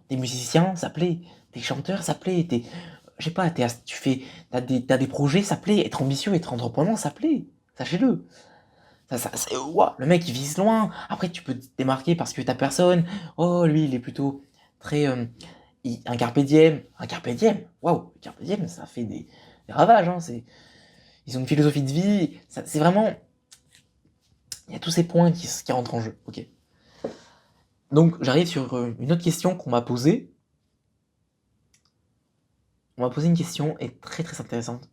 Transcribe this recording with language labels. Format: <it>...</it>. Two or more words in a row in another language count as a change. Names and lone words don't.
<fr>T'es musicien, ça plaît. T'es chanteur, ça plaît. Je sais pas, t'as des projets, ça plaît. Être ambitieux, être entrepreneur, ça plaît. Sachez-le. Ouah, le mec, il vise loin. Après, tu peux te démarquer parce que t'as personne. Oh, lui, il est plutôt très... un</fr> <la>carpe diem.</la> <fr>Un</fr> <la>carpe diem.</la> <fr>Waouh,</fr> <la>carpe diem,</la> <fr>ça fait des ravages. Hein. Ils ont une philosophie de vie. C'est vraiment... Il y a tous ces points qui rentrent en jeu. Ok. Donc, j'arrive sur une autre question qu'on m'a posée. On m'a posé une question et très très intéressante.</fr>